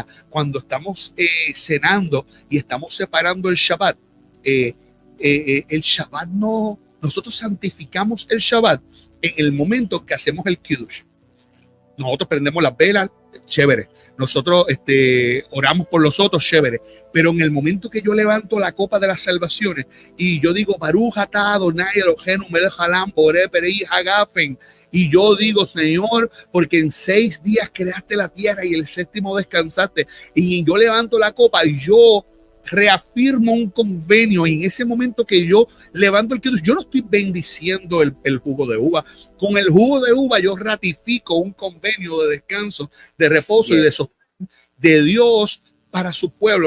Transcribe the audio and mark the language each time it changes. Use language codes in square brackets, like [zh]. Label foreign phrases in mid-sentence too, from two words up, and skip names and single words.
[es] Cuando estamos cenando y estamos separando el Shabbat, el Shabbat no, nosotros santificamos el Shabbat en el momento que hacemos el Kiddush. Nosotros prendemos las velas, chévere. Nosotros oramos por los otros, chévere. Pero en el momento que yo levanto la copa de las salvaciones y yo digo, [he] ברוך אתה אדוני אלוהינו מלך העולם בורא פרי הגפן, [es] y yo digo, Señor, porque en 6 días creaste la tierra y el 7º descansaste, y yo levanto la copa y yo reafirmo un convenio, y en ese momento que yo levanto el kiddush, yo no estoy bendiciendo el jugo de uva. Con el jugo de uva yo ratifico un convenio de descanso, de reposo y de Dios para su pueblo.